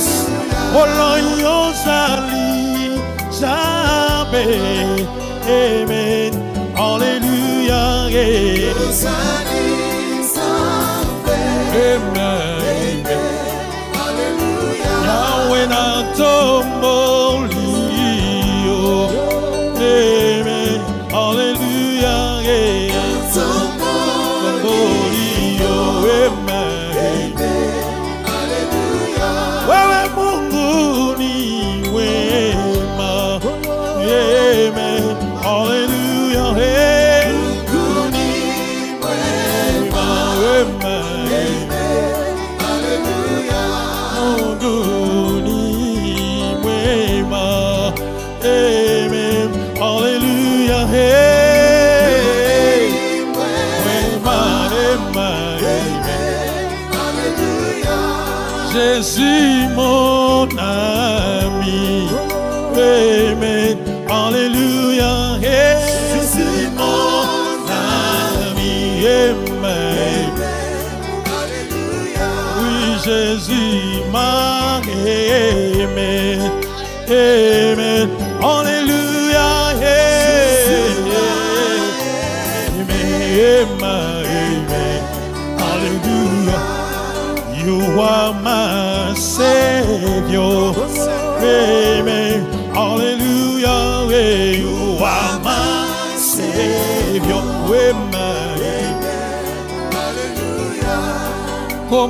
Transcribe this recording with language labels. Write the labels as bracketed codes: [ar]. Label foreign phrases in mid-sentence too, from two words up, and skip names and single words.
[ln] Olo yosali zambe. Amen. Hallelujah. Osali zambe. Amen. Hallelujah. Yahweh na tombolio. Amen. Hallelujah. Tombolio. Amen. [sw] Hallelujah. Wewe Mungu ni wema. Amen. Hallelujah. Mungu ni wema. Amen. Hallelujah. Mungu ni wema. Amen. Hallelujah. Wema. [fr] Amen. Jésus mon ami. Amen. Alléluia. Jésus mon ami. Amen. Oui, Jésus m'a aimé. Amen. Alléluia. Amen. Alléluia. [en] You are my Savior. Amen. Hallelujah. You are my Savior. Amen.